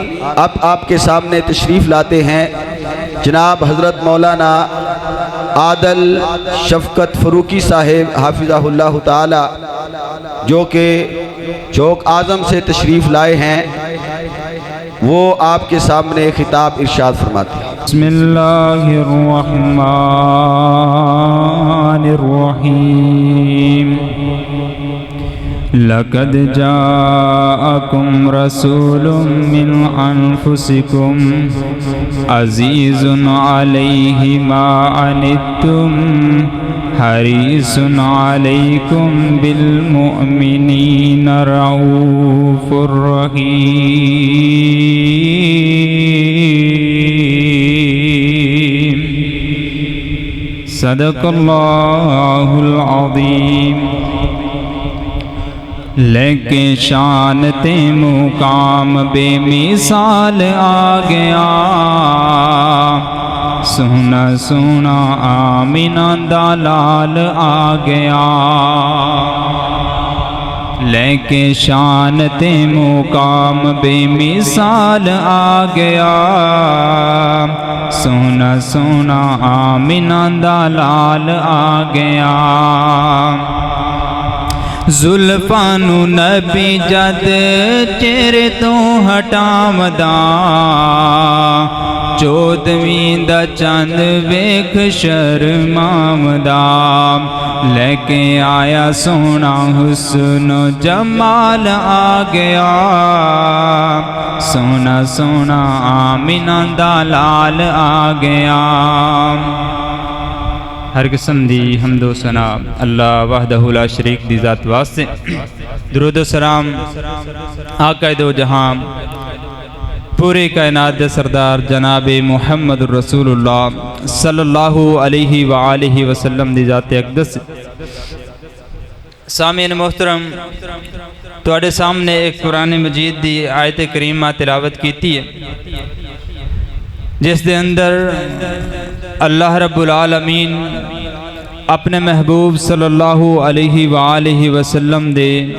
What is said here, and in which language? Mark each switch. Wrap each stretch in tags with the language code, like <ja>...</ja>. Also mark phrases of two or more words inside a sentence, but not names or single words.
<ur>اب آپ کے سامنے تشریف لاتے ہیں جناب حضرت مولانا عادل شفقت فاروقی صاحب</ur> <ar>حافظہ اللہ تعالی،</ar> <ur>جو کہ چوک اعظم سے تشریف لائے ہیں، وہ آپ کے سامنے خطاب ارشاد فرماتے ہیں۔</ur> <ar>بسم اللہ الرحمن الرحیم۔ لقد جاءكم رسول من أنفسكم عزيز عليه ما عنتم حريص عليكم بالمؤمنين رؤوف رحيم۔ صدق اللہ العظیم۔</ar> <pa>لیکن شان تے مقام بے مثال آ گیا، سونا سونا آمینہ دا لال آ گیا، لیکن شان تے مقام بے مثال آ گیا، سونا سونا آمینہ دا لال آ گیا۔ زلفاں نو نبی جد چہرے تو ہٹاوندا، چودھویں دا چند ویکھ شرماوندا، لے کے آیا سونا حسن و جمال آ گیا، سونا سونا آمینہ دا لال آ گیا۔ ہر قسم دی حمد و ثنا</pa> <ar>اللہ وحدہ لا شریک</ar> <pa>دی ذات واسطے، درود و سلام آقا دو جہاں پوری کائنات دے سردار جناب محمد رسول اللہ</pa> <ar>صلی اللہ علیہ وآلہ وسلم</ar> <pa>دی ذات اقدس۔ سامعین محترم، تواڈے سامنے ایک قرآن مجید دی آیت کریمہ تلاوت کیتی ہے، جس دے اندر</pa> <ar>اللہ رب العالمین</ar> <pa>اپنے محبوب</pa> <ar>صلی اللہ علیہ وآلہ وسلم</ar> <pa>دے</pa>